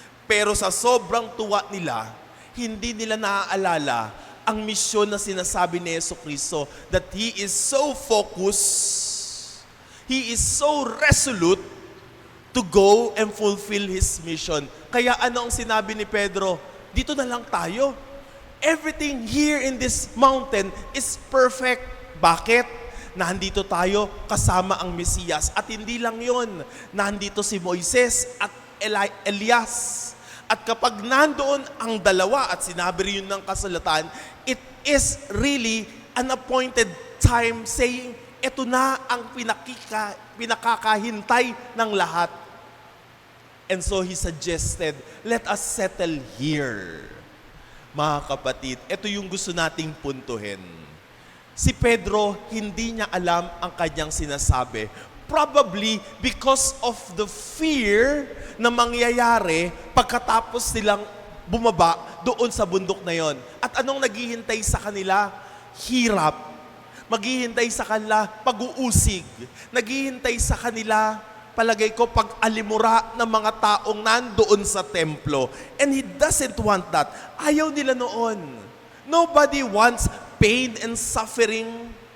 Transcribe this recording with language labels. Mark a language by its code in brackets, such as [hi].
[tl] Pero sa sobrang tuwa nila, hindi nila naaalala ang misyon na sinasabi ni Jesucristo, [en] that He is so focused, He is so resolute to go and fulfill His mission. [tl] Kaya ano ang sinabi ni Pedro? Dito na lang tayo. [en] Everything here in this mountain is perfect. [tl] Bakit? Nandito tayo kasama ang Mesiyas. At hindi lang yon, nandito si Moises at Elias. At kapag nandoon ang dalawa, at sinabi rin yun ng kasulatan, [en] it is really an appointed time saying, [tl] ito na ang pinakakahintay ng lahat. [en] And so He suggested, let us settle here. [tl] Mga kapatid, ito yung gusto nating puntuhin. Si Pedro, hindi niya alam ang kanyang sinasabi. [en] Probably because of the fear [tl] na mangyayari pagkatapos nilang bumaba doon sa bundok na yon. At anong naghihintay sa kanila? Hirap. Maghihintay sa kanila pag-uusig. Naghihintay sa kanila, palagay ko, pag-alimura ng mga taong nandoon sa templo. [en] And He doesn't want that. [tl] Ayaw nila noon. [en] Nobody wants pain and suffering.